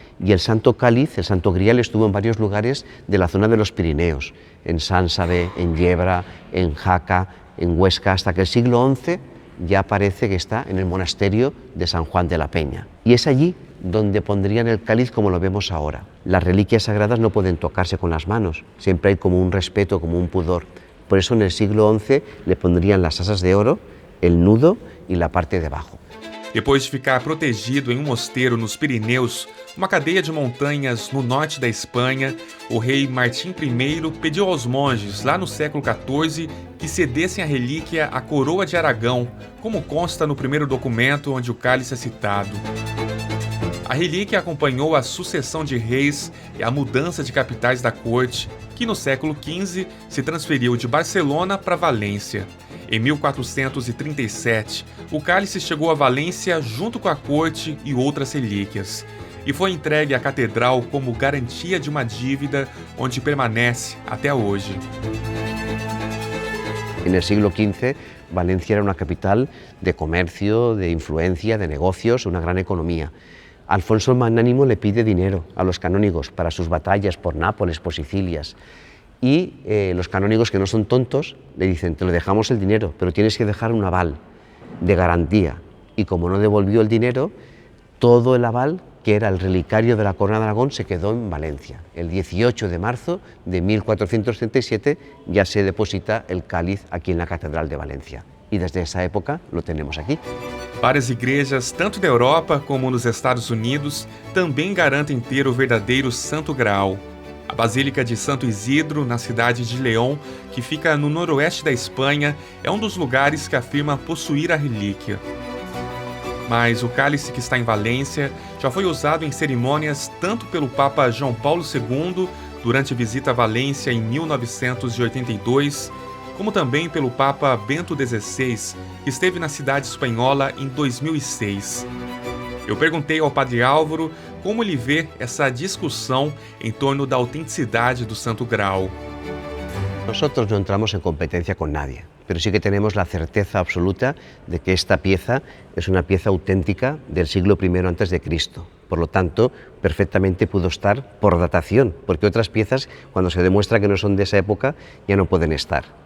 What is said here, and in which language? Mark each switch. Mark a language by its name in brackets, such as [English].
[Spanish] Y el Santo Cáliz, el Santo Grial, estuvo en varios lugares de la zona de los Pirineos, en Sánsade, en Yebra, en Jaca, en Huesca, hasta que el siglo XI ya parece que está en el monasterio de San Juan de la Peña. Y es allí donde pondrían el cáliz como lo vemos ahora. Las reliquias sagradas no pueden tocarse con las manos, siempre hay como un respeto, como un pudor. Por eso en el siglo XI le pondrían las asas de oro, el nudo y la parte de abajo. [Portuguese] Depois de ficar protegido em um mosteiro nos Pirineus, uma cadeia de montanhas no norte da Espanha, o rei Martim I pediu aos monges, lá no século XIV, que cedessem a relíquia à coroa de Aragão, como consta no primeiro documento onde o cálice é citado. A relíquia acompanhou a sucessão de reis e a mudança de capitais da corte, que no século XV se transferiu de Barcelona para Valência. Em 1437, o cálice chegou a Valência junto com a corte e outras relíquias, e foi entregue à catedral como garantia de uma dívida onde permanece até hoje. [Spanish] En el siglo XV, Valencia era una capital de comercio, de influencia, de negocios, una gran economía. Alfonso el Magnánimo le pide dinero a los canónigos para sus batallas por Nápoles, por Sicilias. Y los canónigos, que no son tontos, le dicen: te lo dejamos el dinero, pero tienes que dejar un aval de garantía. Y como no devolvió el dinero, todo el aval, que era el relicario de la corona de Aragón, se quedó en Valencia. El 18 de marzo de 1437 ya se deposita el cáliz aquí en la Catedral de Valencia. Y desde esa época lo tenemos aquí. [Portuguese] Várias igrejas, tanto da Europa como nos Estados Unidos, também garantem ter o verdadeiro Santo Graal. A Basílica de Santo Isidro, na cidade de León, que fica no noroeste da Espanha, é um dos lugares que afirma possuir a relíquia. Mas o cálice que está em Valência já foi usado em cerimônias tanto pelo Papa João Paulo II, durante a visita a Valência em 1982, como também pelo Papa Bento XVI, que esteve na cidade espanhola em 2006. Eu perguntei ao Padre Álvaro como ele vê essa discussão em torno da autenticidade do Santo Graal. [Spanish] Nosotros no entramos en competencia con nadie, pero sí que tenemos la certeza absoluta de que esta pieza es una pieza auténtica del siglo I antes de Cristo. Por lo tanto, perfectamente pudo estar por datación, porque otras piezas, cuando se demuestra que no son de esa época, ya no pueden estar.